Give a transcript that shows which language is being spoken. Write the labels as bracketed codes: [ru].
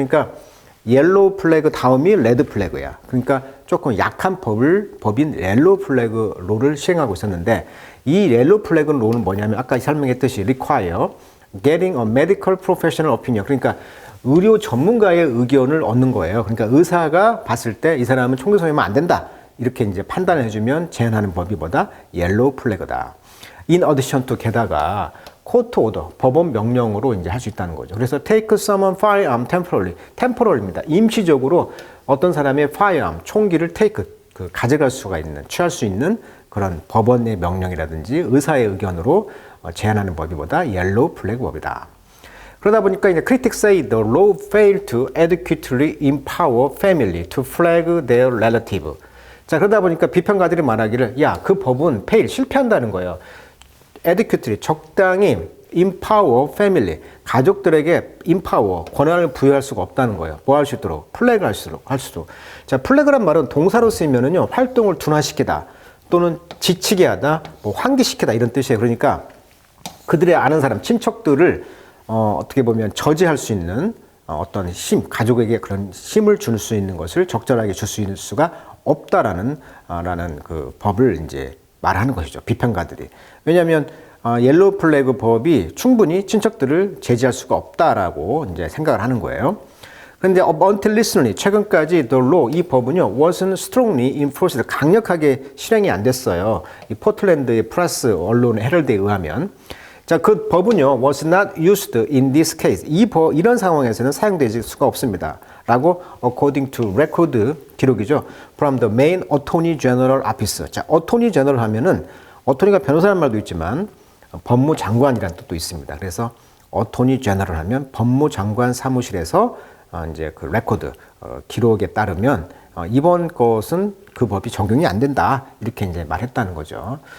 [ko] 그러니까 옐로우 플래그 다음이 레드 플래그야. 그러니까 조금 약한 법인 옐로우 플래그 롤을 시행하고 있었는데, 이 옐로우 플래그 롤은 뭐냐면 아까 설명했듯이 [en] require getting a medical professional opinion, [ko] 그러니까 의료 전문가의 의견을 얻는 거예요. 그러니까 의사가 봤을 때 이 사람은 총기 소유하면 안 된다, 이렇게 이제 판단을 해주면 제한하는 법이 뭐다? 옐로우 플래그다. [en] In addition to, [ko] 게다가 코트 오더, 법원 명령으로 이제 할 수 있다는 거죠. 그래서 [en] take someone firearm temporarly [ko] 입니다. 임시적으로 어떤 사람의 firearm, 총기를 take, 가져갈 수가 있는, 취할 수 있는 그런 법원의 명령이라든지 의사의 의견으로 제한하는 법이 뭐다? 옐로우 플래그 법이다. 그러다 보니까 이제 [en] critics say the law failed to adequately empower family to flag their relative. [ko] 자, 그러다 보니까 비평가들이 말하기를, 야, 그 법은 실패한다는 거예요. adequately, 적당히 empower family, 가족들에게 empower, 권한을 부여할 수가 없다는 거예요. 뭐 할 수 있도록? 플래그 할 수도. 자, 플래그란 말은 동사로 쓰이면은요, 활동을 둔화시키다, 또는 지치게 하다, 뭐 환기시키다, 이런 뜻이에요. 그러니까 그들의 아는 사람, 친척들을 어떻게 보면 저지할 수 있는 어떤 힘, 가족에게 그런 힘을 줄 수 있는 것을 적절하게 줄 수 있는 수가 없다라는 그 법을 이제 말하는 것이죠. 비평가들이. 왜냐하면 옐로우 플래그 법이 충분히 친척들을 제지할 수가 없다라고 이제 생각을 하는 거예요. 그런데 [en] until recently, [ko] 최근까지 [en] the law, [ko] 이 법은요, [en] wasn't strongly enforced, [ko] 강력하게 실행이 안 됐어요. 이 포틀랜드의 프레스 언론의 헤럴드에 의하면. 자, 그 법은요, [en] was not used in this case. [ko] 이런 상황에서는 사용되질 수가 없습니다. 라고 [en] according to record, [ko] 기록이죠. [en] from the main attorney general office. [ko] 자, attorney general 하면은 attorney가 변호사라는 말도 있지만 법무장관이라는 뜻도 있습니다. 그래서 attorney general 하면 법무장관 사무실에서 이제 그 레코드, 기록에 따르면 이번 것은 그 법이 적용이 안 된다, 이렇게 이제 말했다는 거죠.